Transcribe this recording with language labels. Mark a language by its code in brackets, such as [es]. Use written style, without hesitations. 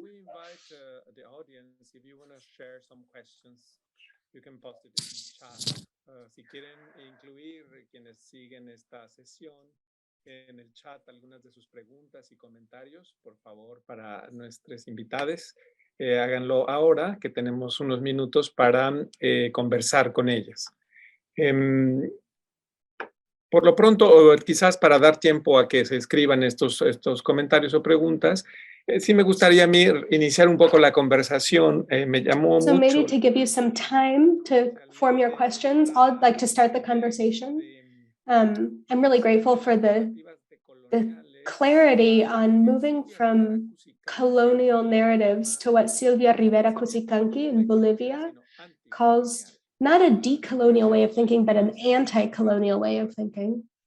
[en] We invite the audience, if you want to share some questions, you can post it in the chat. [es] Si quieren incluir quienes siguen esta sesión en el chat algunas de sus preguntas y comentarios, por favor, para nuestros invitados, háganlo ahora, que tenemos unos minutos para conversar con ellas. Por lo pronto, o quizás para dar tiempo a que se escriban estos comentarios o preguntas, sí me gustaría a mí iniciar un poco la conversación. Me llamó [en] So [es] mucho. [en] maybe to give you some time to form your questions, I'd like to start the conversation. I'm really grateful for the clarity on moving from colonial narratives to what Silvia Rivera Cusicanqui in Bolivia calls not a decolonial way of thinking, but an anti-colonial way of thinking.